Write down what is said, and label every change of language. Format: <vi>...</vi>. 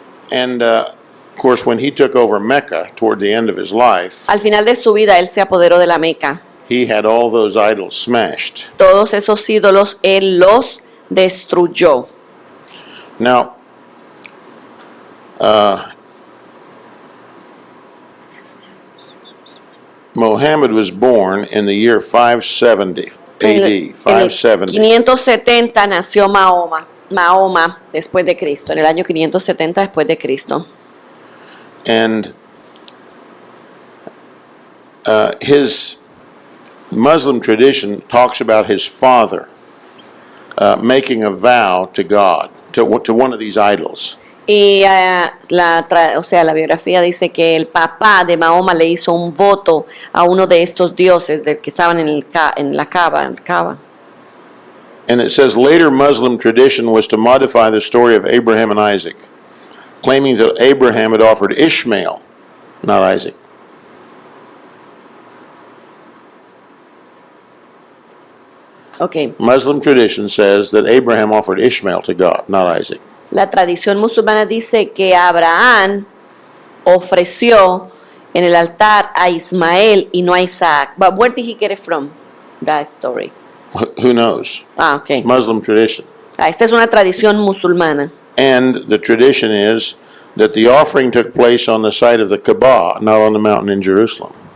<en>And of course, when he took over Mecca toward the end of his life,</en> <es>Al final de su vida él se apoderó de la Meca.</es> <en>he had all those idols smashed.</en> <es>Todos esos ídolos él los destruyó.</es> <en>Now, Muhammad was born in the year 570</en> <es>En</es> <en>AD,</en> <es>el 570. 570 nació Mahoma después de Cristo, en el año 570 después de Cristo.</es> <en>And his Muslim tradition talks about his father making a vow to God, to one of these idols.</en> <es>Y la biografía dice que el papá de Mahoma le hizo un voto a uno de estos dioses que estaban en la Kaaba.</es> <en>And it says later Muslim tradition was to modify the story of Abraham and Isaac, claiming that Abraham had offered Ishmael, not Isaac. Okay. Muslim tradition says that Abraham offered Ishmael to God, not Isaac.</en> <es>La tradición musulmana dice que Abraham ofreció en el altar a Ismael y no a Isaac.</es> <en>But where did he get it from? That story. Who knows? Okay. Muslim tradition.</en> <es>Esta es una tradición musulmana.</es> <en>And the tradition is that the offering took place on the site of the Kaaba, not on the mountain in Jerusalem.</en>